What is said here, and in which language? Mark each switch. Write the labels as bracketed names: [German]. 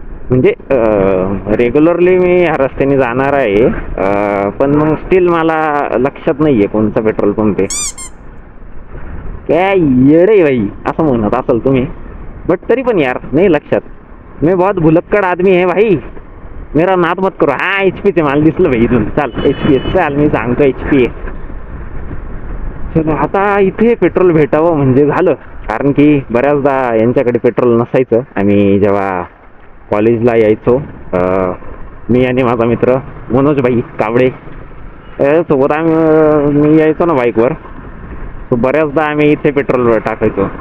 [Marathi] म्हणजे रेग्युलरली मी ह्या रस्त्याने जाणार आहे, पण मग स्टील मला लक्षात नाही आहे कोणता पेट्रोल पंप आहे. काय येडे भाई असं म्हणत असाल तुम्ही, बट तरी पण यार नाही लक्षात. [Hindi] मी बहुत भुलक्कड आदमी है भाई, मेरा नाद मत करो. [Marathi] हा एच पीचे मला दिसलं भाई इथून. चाल एच पी चाल, मी सांगतो एच पी आहे. चलो आता इथे पेट्रोल भेटावं म्हणजे झालं, कारण की बऱ्याचदा यांच्याकडे पेट्रोल नसायचं. आम्ही जेव्हा कॉलेजला यायचो, मी आणि माझा मित्र मनोजभाई कावडे सोबत मी यायचो ना बाईकवर, तो बऱ्याचदा आम्ही इथे पेट्रोल टाकायचो.